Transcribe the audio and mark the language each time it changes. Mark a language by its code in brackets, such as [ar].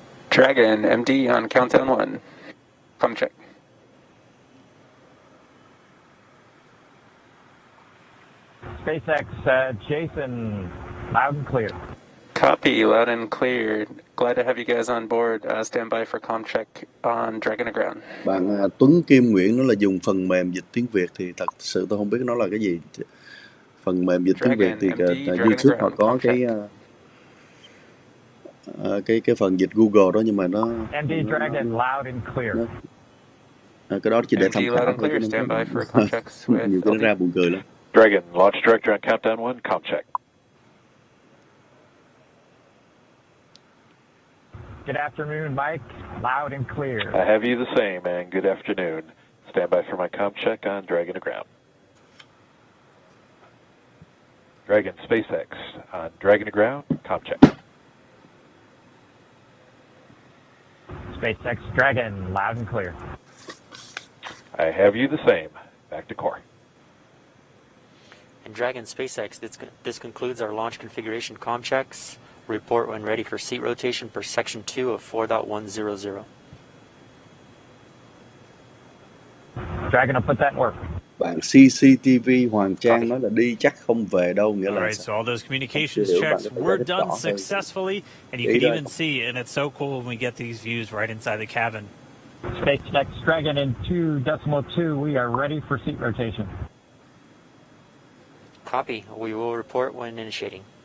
[en] Dragon, MD on countdown 1. Com check. SpaceX Jason, loud and clear. Copy, loud and clear. Glad to have you guys on board. Stand by for com check on Dragon Aground. [vi] Bạn Tuấn Kim Nguyễn nói là dùng phần mềm dịch tiếng Việt thì thật sự tôi không biết nó là cái gì. Phần mềm dịch tiếng Việt thì YouTube họ có cái phần dịch Google đó, nhưng mà nó [en] MD Dragon, loud and clear. [vi] cái đó chỉ để tham khảo thôi, nhiều cái nó ra buồn cười lắm. [en] Dragon, launch director on countdown 1, com check. Good afternoon, Mike. Loud and clear. I have you the same, and good afternoon. Stand by for my com check on Dragon Aground. Dragon SpaceX on Dragon Aground, com check. SpaceX Dragon, loud and clear. I have you the same. Back to core. And Dragon SpaceX, this concludes our launch configuration com checks. Report when ready for seat rotation per section 2 of 4.100. Dragon will put that in work. [vi] Bạn CCTV Hoàng Trang nói là đi chắc không về đâu, nghĩa là [en] All right, so all those communications checks were done successfully, and you can even see, and it's so cool when we get these views right inside the cabin. SpaceX Dragon in 2.2, we are ready for seat rotation. Copy. We will report when initiating.